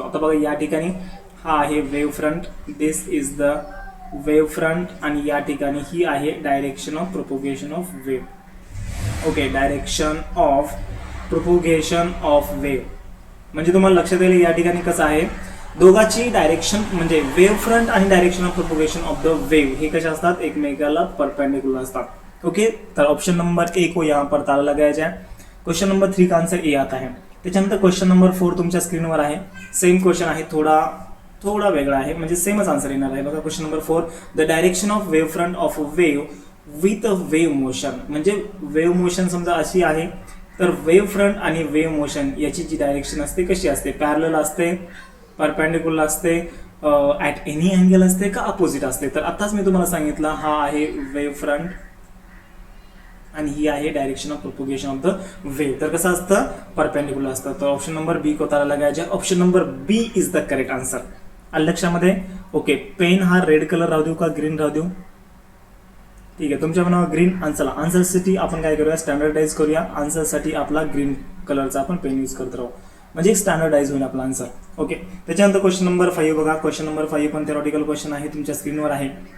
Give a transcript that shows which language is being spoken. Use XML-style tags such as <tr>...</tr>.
<mr>आता बघा या ठिकाणी हा आहे wave front,</mr> <en>this is the wave front,</en> <mr>आणि या ठिकाणी ही आहे direction of propagation of wave. Okay, direction of propagation of wave, म्हणजे तुम्हाला लक्षात येईल या ठिकाणी कसं आहे, दोघांची डायरेक्शन म्हणजे वेव्ह फ्रंट आणि direction of propagation of the wave हे कशा असतात, एकमेकाला परपेंडिक्युलर असतात।</mr> <hi>ओके, तर ऑप्शन नंबर ए को यहाँ पर ताला लगाया जाए। क्वेश्चन नंबर 3 का आंसर ए आता है।</hi> <mr>त्याच्यानंतर क्वेश्चन नंबर 4 तुमच्या स्क्रीनवर आहे, सेम क्वेश्चन आहे, थोडा वेगळा आहे, म्हणजे सेमच आन्सर येणार आहे। बघा question number 4,</mr> <en>the direction of wave front of wave with a wave motion,</en> <mr>म्हणजे वेव्ह मोशन समजा अशी आहे, तर वेव्ह फ्रंट आणि वेव्ह मोशन याची जी डायरेक्शन असते कशी असते, पॅरलल असते, परपेंडिक्युलर असते, ॲट एनी अँगल असते का अपोजिट असते। तर आताच मी तुम्हाला सांगितलं, हा आहे वेव्ह फ्रंट आणि ही आहे direction of propagation of the wave, तर कसं असतं, परपेंडिक्युलर असतं। तर</mr> <en>Option number B को ताला लगायचा, option number B is the correct answer.</en> <mr>आलं लक्षामध्ये? ओके, पेन हा रेड कलर राहू देऊ का ग्रीन राहू देऊ, ठीक आहे, तुमच्या मनावर ग्रीन आन्सर, आन्सरसाठी आपण काय करूया, स्टँडर्डाइज करूया, आन्सरसाठी आपला ग्रीन कलरचा आपण पेन यूज करत राहू, म्हणजे एक स्टँडर्डाइज होईल आपला आन्सर। ओके, त्याच्यानंतर क्वेश्चन नंबर 5 बघा, क्वेश्चन नंबर 5 पण थेरॉटिकल क्वेश्चन आहे, तुमच्या स्क्रीनवर आहे।</mr>